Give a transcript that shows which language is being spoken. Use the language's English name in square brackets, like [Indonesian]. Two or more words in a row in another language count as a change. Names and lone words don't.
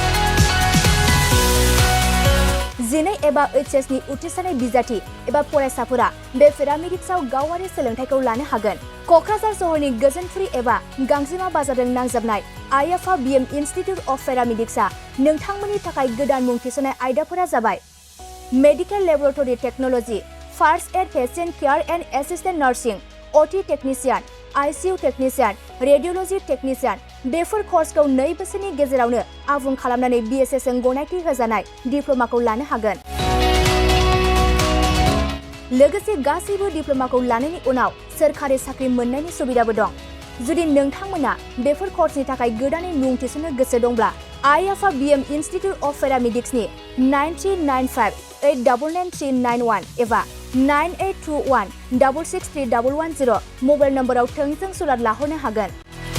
[Bodo] 12 एबा HS नि उथ्रिसारनाय बिजाथि एबा फरायसाफोरा बे पेरामेडिक्सआव गावारि सोलोंथाइखौ लानो हागोन क'क्राझार सहरनि गोजोनपुरी एबा गांजिमा बाजारजों नांजाबनाय IFABM इन्स्टिट्युट अफ पेरामेडिक्सआ नोंथांमोननि थाखाय गोदान मुं थिसननाय आयदाफोरा जाबाय [English] medical laboratory technology First Aid Patient Care and Assistant Nursing, OT Technician, ICU Technician, Radiology Technician [Bodo] बेफोर कर्सखौ 2 बोसोरनि गेजेरावनो आबुं खालामनानै BSS जों गनायथि होजानाय डिप्ल'माखौ लानो हागोन लोगोसे गासैबो डिप्ल'माखौ लानायनि उनाव सोरखारि साख्रि मोननायनि सुबिदाबो दं जुदि नोंथांमोना बेफोर कर्सनि थाखाय गोदानै मुं थिसननो गोसो दंब्ला IFABM इन्स्टिट्युट अफ पेरामेडिक्सनि 9395899391 एबा 9821663110 मबाइल नम्बराव थोंजों सुलाद लाहरनो हागोन